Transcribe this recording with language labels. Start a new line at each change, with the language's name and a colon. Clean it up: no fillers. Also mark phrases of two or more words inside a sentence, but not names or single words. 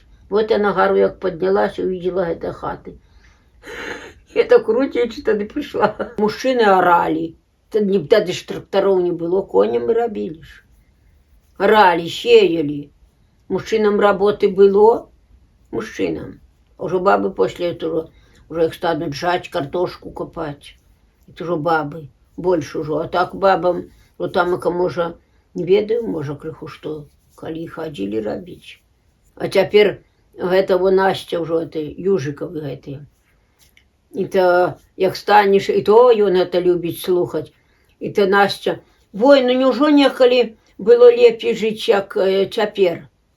Belarusian: Вот я на гару як паднялася, увидела гэта хаты. Я так Грудзічы тады прыйшла. Мужчыны аралі. Тады ж трактароў не было, коням і рабілі ж. Аралі, сеялі. Мужчынам работы было? Мужчынам.
Russian: Уже бабы после этого, уже их станут жать, картошку копать. Это уже бабы. Больше уже.
Belarusian: А так бабам, вот там, можа, не ведаю, можа, крыху што, калі хадзілі рабіць. А цяпер гэта во Настя ўжо, Южыкавы гэтыя. І то, як станеш, і то ён гэта любіць слухаць. І то Настя, вой, ну няўжо некалі было лепей жыць, як цяпер?